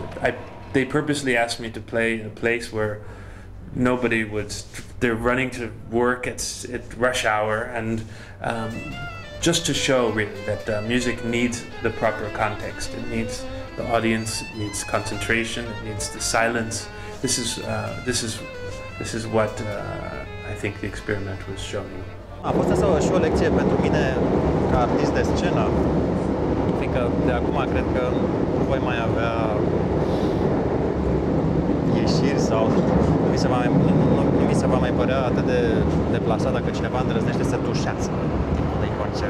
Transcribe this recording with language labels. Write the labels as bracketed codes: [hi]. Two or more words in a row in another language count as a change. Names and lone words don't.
[en] They purposely asked me to play in a place where nobody they're running to work at rush hour, and just to show really that music needs the proper context. It needs the audience, it needs concentration, it needs the silence. This is what I think the experiment was showing. [ro] A fost asta și o lecție pentru mine ca artist de scenă, fiindcă de acum cred că nu voi mai avea ieșiri sau nu mi se va mai părea atât de deplasat dacă cineva îndrăznește să tușească de concert.